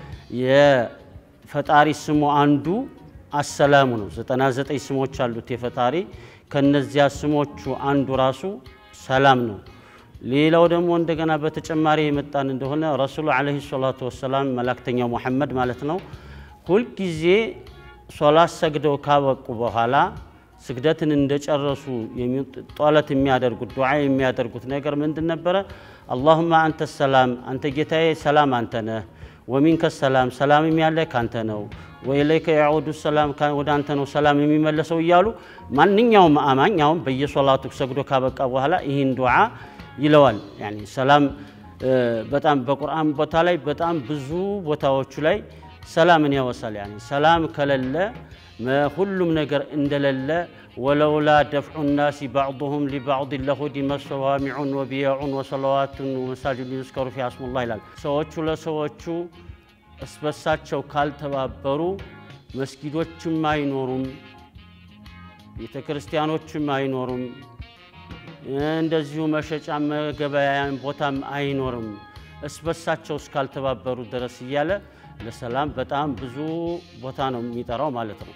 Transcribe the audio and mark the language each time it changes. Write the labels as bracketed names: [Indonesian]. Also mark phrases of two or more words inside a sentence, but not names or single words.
[Amharic] የፈጣሪ ስሙ አንዱ አሰላሙ ነው 99 ስሞች አሉት የፈጣሪ ከነዚያ ስሞቹ አንዱ ራሱ ሰላም ነው ሌላው ደግሞ እንደገና በተጨማሪ የመጣን እንደሆነ [Arabic] رسول عليه الصلاة والسلام [Amharic] መላእክተኛው መሐመድ ማለት ነው ሁሉ ጊዜ ሶላት ሰግደው ካበቁ በኋላ ስግደትን እንደጨረሱ ጧለት የሚያደርጉት ዱዓ የሚያደርጉት ነገር ምንድን ነበር [Arabic] اللهم انت السلام انت [Amharic] ጌታዬ ሰላም አንተ ነህ [Arabic] ومنك السلام [Amharic] ሰላም ያለህ ካንተ ነው [Arabic] وإليك يعود السلام [Amharic] ወደ አንተ ነው ሰላም የሚመለሰው ይያሉ ማንኛውም አማኛው በየሶላቱ ሰግዶ ካበቃ በኋላ ይሄን ዱዓ ይለዋል يعني ሰላም በጣም በቁርአን ቦታ ላይ በጣም ብዙ ቦታዎች ላይ ሰላምን ያወሳል يعني ሰላም ከለለ ሁሉም ነገር እንደለለ [Arabic] ولولا دفع الناس بعضهم لبعض لهدم صوامع وبيع وصلوات ومساجد يذكر فيها اسم الله [Amharic] ይላል ሰዎቹ ለሰዎቹ እስበሳቸው ካልተባበሩ መስጊዶችም አይኖሩም ቤተክርስቲያኖችም አይኖሩም እንደዚሁ መሸጫ መገበያያን ቦታም አይኖርም እስበሳቸው እስካልተባበሩ ድረስ ይያለ ለሰላም በጣም ብዙ ቦታ ነው የሚጠራው ማለት ነው